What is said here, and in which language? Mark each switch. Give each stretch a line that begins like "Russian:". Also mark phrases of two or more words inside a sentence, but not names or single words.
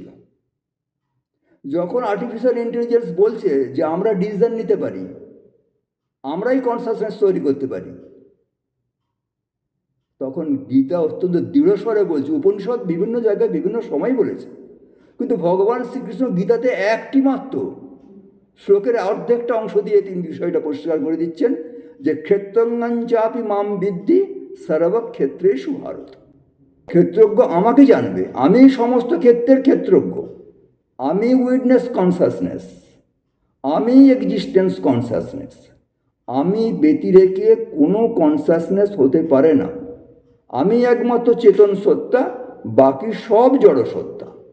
Bangla: যখন
English: artificial intelligence
Bangla: বলছে যে আমরা ডিসিশন নিতে পারি, আমরাই কনসাসনেস তৈরি করতে পারি, তখন গীতা অত্যন্ত দৃঢ়স্বরে বলছে। উপনিষদ বিভিন্ন জায়গায় বিভিন্ন সময় বলেছে, কিন্তু ভগবান শ্রীকৃষ্ণ গীতাতে একটি মাত্র শ্লোকের অর্ধেকটা অংশ দিয়ে তিনি বিষয়টা পরিষ্কার করে দিচ্ছেন যে
Sanskrit: ক্ষেত্রজ্ঞাঞ্চাপি মাম বিদ্ধি সর্বক্ষেত্রেষু ভারত।
Bangla: ক্ষেত্রজ্ঞ আমাকে জানবে, আমি সমস্ত ক্ষেত্রের ক্ষেত্রজ্ঞ, আমি
English: witness consciousness,
Bangla: আমি
English: existence consciousness,
Bangla: আমি ব্যতিরেকে কোনো কনসাসনেস হতে পারে না, আমি একমাত্র চেতন সত্তা, বাকি সব জড় সত্তা।